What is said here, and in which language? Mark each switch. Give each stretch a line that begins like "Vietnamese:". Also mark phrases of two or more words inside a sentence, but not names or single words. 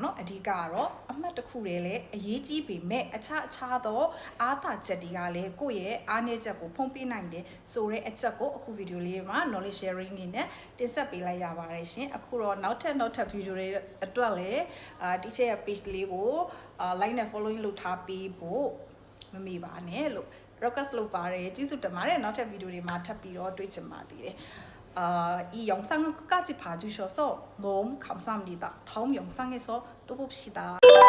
Burmese: နော်အဓိကကတော့အမှတ်တစ်ခုတည်းလည်းအရေးကြီးပေမဲ့အခြားသောအားသာချက်တွေကလည်းကိုယ့်ရဲ့အားနည်းချက်ကိုဖုံးပေးနိုင်တယ်ဆိုတဲ့အချက်ကိုအခုဗီဒီယိုလေးမှာ
English: knowledge sharing
Burmese: နေနဲ့တင်ဆက်ပေးလိုက်ရပါတယ်ရှင်အခုတော့နောက်ထပ်ဗီဒီယိုတွေအတွက်လည်းဒီချက်ရဲ့ page လေးကို like နဲ့ following လုပ်ထားပေးဖို့မမေ့ပါနဲ့လို့ request လုပ်ပါတယ်ကျေးဇူးတင်ပါတယ်နောက်ထပ်ဗီဒီယိုတွေမှာထပ်ပြီးတော့တွေ့ချင်ပါသေးတယ်
Korean: 이 영상은 끝까지 봐주셔서 너무 감사합니다. 다음 영상에서 또 봅시다.